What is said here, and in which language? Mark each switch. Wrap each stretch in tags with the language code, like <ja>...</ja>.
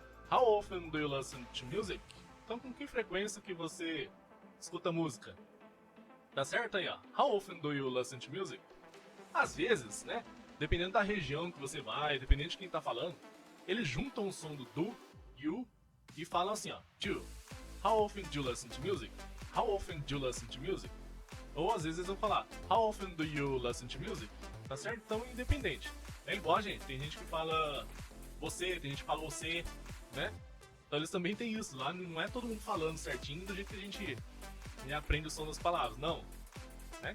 <en>How often do you listen to music?</en> <pt>Então com que frequência que você escuta música? Tá certo aí, ó.</pt> <en>How often do you listen to music?</en> <pt>Às vezes, né? Dependendo da região que você vai, dependendo de quem tá falando, eles juntam o som do you e falam assim, ó.</pt> <en>Do. How often do you listen to music? How often do you listen to music?</en> <pt>Ou às vezes eles vão falar,</pt> <en>how often do you listen to music?</en> <pt>Tá certo? Então, independente. É igual, gente. Tem gente que fala você, tem gente que fala você, né? Então eles também têm isso. Lá não é todo mundo falando certinho do jeito que a gente aprende o som das palavras. Não. Né?</pt>